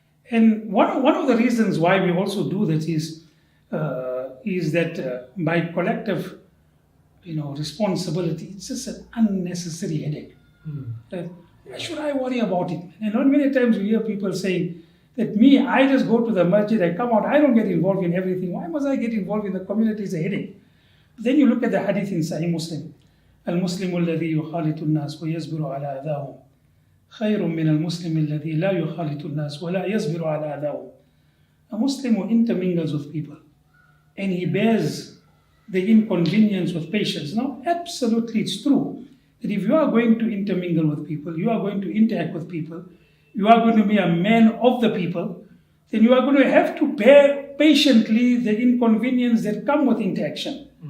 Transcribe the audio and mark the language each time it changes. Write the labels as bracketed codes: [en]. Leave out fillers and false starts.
[en] And one of the reasons why we also do that is that by collective, responsibility, it's just an unnecessary headache. Why should I worry about it? And not many times you hear people saying that I just go to the masjid, I come out, I don't get involved in everything. Why must I get involved in the community? It's a headache. Then you look at the hadith in Sahih Muslim. [ar] المسلم الذي يخالط الناس ويصبر على أذاهم خير من المسلم الذي لا يخالط الناس ولا يصبر على أذاهم. [en] A Muslim who intermingles with people and he bears the inconvenience with patience. Now, absolutely it's true that if you are going to intermingle with people, you are going to interact with people, you are going to be a man of the people, then you are going to have to bear patiently the inconvenience that come with interaction.